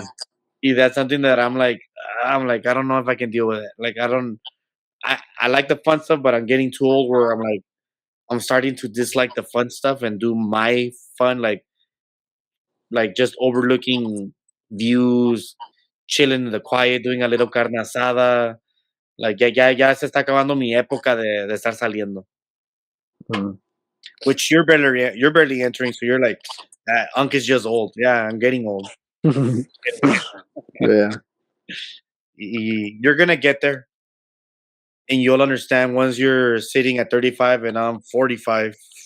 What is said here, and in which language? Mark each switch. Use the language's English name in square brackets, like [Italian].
[English] That's that's something that I'm like I don't know if I can deal with it. Like I don't. I like the fun stuff, but I'm getting too old where I'm starting to dislike the fun stuff and do my fun, like just overlooking views, chilling in the quiet, doing a little carne asada. [Spanish] Like ya se está acabando mi época de estar saliendo. Mm. [English] Which you're barely entering, so you're like, Unc is just old. Yeah, I'm getting old. Yeah. You're gonna get there, and you'll understand once you're sitting at 35 and I'm 45.